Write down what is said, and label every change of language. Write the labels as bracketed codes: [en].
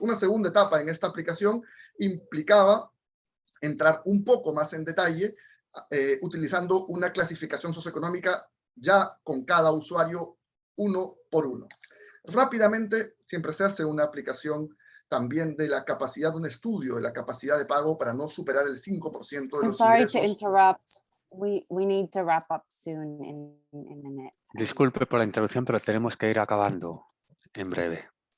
[es] Una segunda etapa en esta aplicación implicaba entrar un poco más en detalle utilizando una clasificación socioeconómica ya con cada usuario uno por uno. Rápidamente, siempre se hace una aplicación también de la capacidad de un estudio, de la capacidad de pago para no superar el 5% de los ingresos. [en] To interrupt. We need to wrap up soon in a minute. [es] Disculpe por la interrupción, pero tenemos que ir acabando en breve.